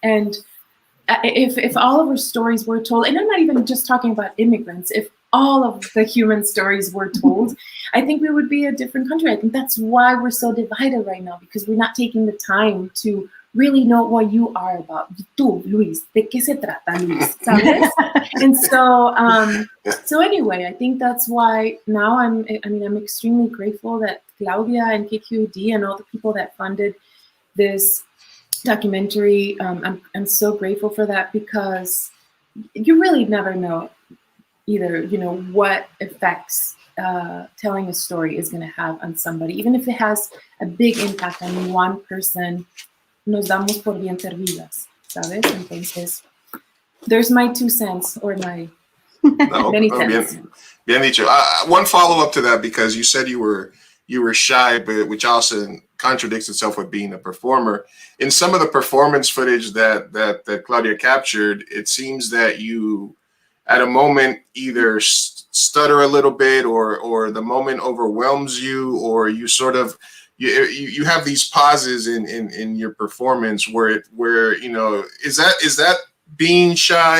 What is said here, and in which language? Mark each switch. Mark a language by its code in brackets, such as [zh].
[en] And if all of our stories were told, and I'm not even just talking about immigrants, if all of the human stories were told, I think we would be a different country. I think that's why we're so divided right now, because we're not taking the time to really know what you are about. [es] Tú, Luis, ¿de qué se trata, Luis? ¿Sabes? [en] And so anyway, I think that's why now I'm extremely grateful that Claudia and KQED and all the people that funded this documentary, I'm so grateful for that, because you really never know either, you know, what effects telling a story is going to have on somebody, even if it has a big impact on one person. [es] Nos damos por bien servidas, ¿sabes? [en] Entonces, there's my 2 cents, or my many cents. [es] Bien dicho. [en] One follow-up to that, because you said you were shy, but which also contradicts itself with being a performer. In some of the performance footage that Claudia captured, it seems that you, at a moment, either stutter a little bit, or the moment overwhelms you, or you sort of you have these pauses in your performance where you know, is that being shy?